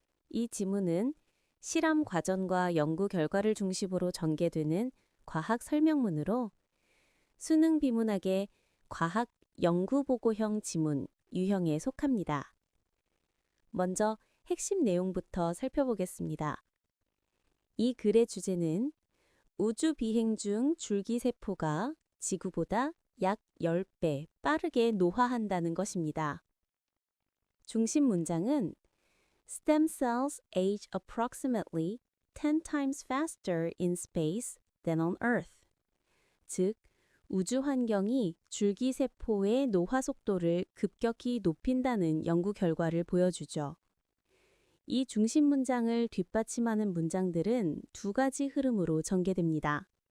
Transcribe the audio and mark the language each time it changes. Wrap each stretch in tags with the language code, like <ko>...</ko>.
<ko>이 지문은 실험 과정과 연구 결과를 중심으로 전개되는 과학 설명문으로 수능 비문학의 과학 연구 보고형 지문 유형에 속합니다. 먼저 핵심 내용부터 살펴보겠습니다. 이 글의 주제는 우주 비행 중 줄기세포가 지구보다 약 10배 빠르게 노화한다는 것입니다. 중심 문장은</ko> <en>Stem cells age approximately 10 times faster in space than on Earth.</en> <ko>즉, 우주 환경이 줄기세포의 노화 속도를 급격히 높인다는 연구 결과를 보여주죠. 이 중심 문장을 뒷받침하는 문장들은 두 가지 흐름으로 전개됩니다.</ko>